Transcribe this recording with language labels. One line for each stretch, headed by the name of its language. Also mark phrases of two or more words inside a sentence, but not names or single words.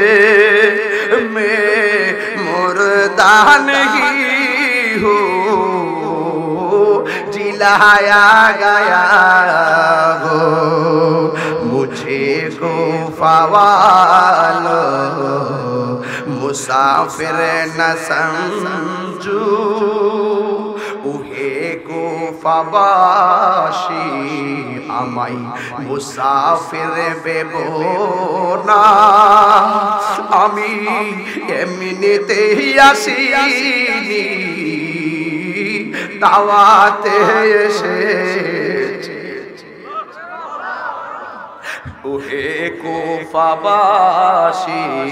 Urdu: میں مردہ نہیں ہوں جلایا گیا ہو مجھے کوفہ والو مسافر نہ سمجھو اوہے کوفہ باشی
Bangla: আমায় মুসাফির বেবোনা আমি এমনিতেই আসিনি দাওয়াতে এসেছি ওহে কুফাবাসী